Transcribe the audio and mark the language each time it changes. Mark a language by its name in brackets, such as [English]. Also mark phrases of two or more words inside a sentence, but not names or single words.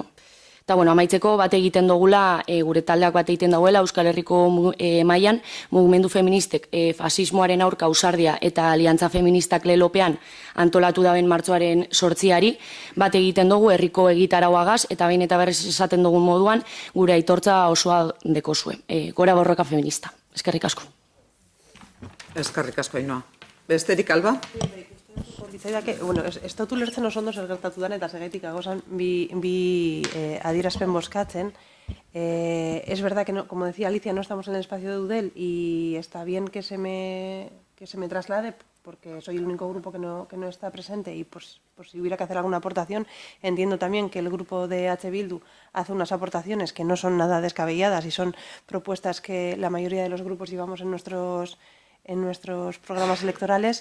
[Basque] Eta amaitzeko bat egiten dugula, gure taldeak bat egiten dagoela Euskal Herriko mailan, mugimendu feministek fasismoaren aurka ausardia eta aliantza feministak lelopean antolatu daben martxoaren 8ari, bat egiten dugu herriko egitarauagaz eta behin eta berriz esaten dugun moduan gure aitortza osoa dekozue. Gora borroka feminista. Eskerrik asko. Eskerrik asko, Ainhoa. Besterik, Alba? Ez dut ulertzen oso ondo zer gertatu den eta segaitik agozan bi adierazpen bozkatzen. [Spanish] Es verdad que, como decía Alicia, no estamos en el espacio de Eudel y está bien que se me traslade porque soy el único grupo que no está presente y pues si hubiera que hacer alguna aportación, entiendo también que el grupo de H. Bildu hace unas aportaciones que no son nada descabelladas y son propuestas que la mayoría de los grupos llevamos en nuestros programas electorales.